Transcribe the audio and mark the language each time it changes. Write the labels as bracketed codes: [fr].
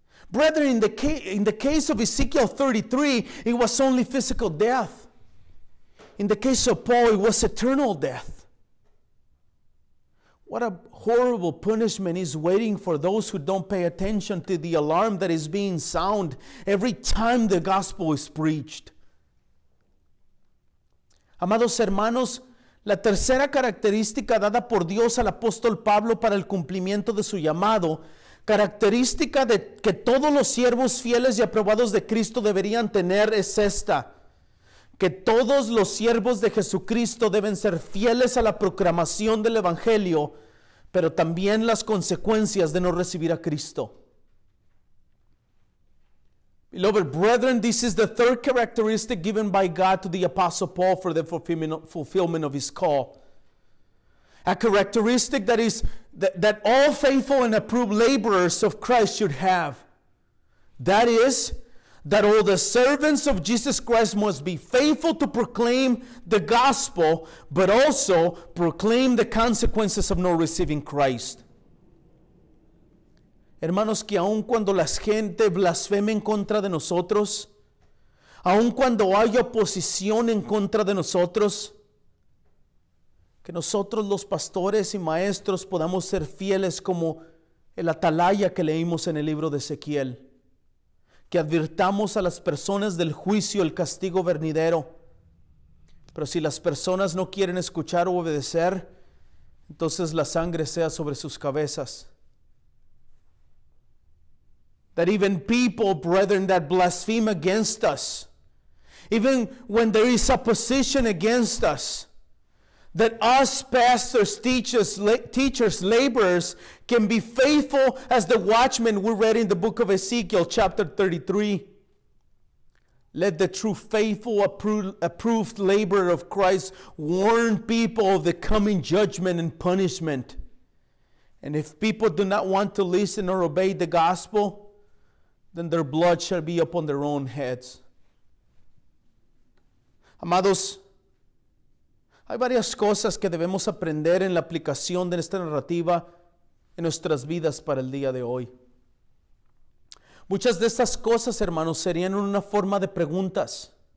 [en] Brethren, in the case of Ezekiel 33, it was only physical death. In the case of Paul, it was eternal death. What a horrible punishment is waiting for those who don't pay attention to the alarm that is being sounded every time the gospel is preached. [es] Amados hermanos, la tercera característica dada por Dios al apóstol Pablo para el cumplimiento de su llamado, característica de que todos los siervos fieles y aprobados de Cristo deberían tener, es esta: que todos los siervos de Jesucristo deben ser fieles a la proclamación del Evangelio, pero también las consecuencias de no recibir a Cristo. [en] Beloved brethren, this is the third characteristic given by God to the Apostle Paul for the fulfillment of his call. A characteristic that all faithful and approved laborers of Christ should have. That is, that all the servants of Jesus Christ must be faithful to proclaim the gospel, but also proclaim the consequences of not receiving Christ. [es] Hermanos, que aun cuando la gente blasfeme en contra de nosotros, aun cuando haya oposición en contra de nosotros, que nosotros los pastores y maestros podamos ser fieles como el atalaya que leímos en el libro de Ezequiel, que advirtamos a las personas del juicio, el castigo venidero. Pero si las personas no quieren escuchar o obedecer, entonces la sangre sea sobre sus cabezas. [en] That even people, brethren, that blaspheme against us, even when there is opposition against us, that us pastors, teachers, laborers can be faithful as the watchmen we read in the book of Ezekiel chapter 33. Let the true faithful approved laborer of Christ warn people of the coming judgment and punishment. And if people do not want to listen or obey the gospel, then their blood shall be upon their own heads. [es] Amados, hay varias cosas que debemos aprender en la aplicación de esta narrativa en nuestras vidas para el día de hoy. Muchas de estas cosas, hermanos, serían una forma de preguntas.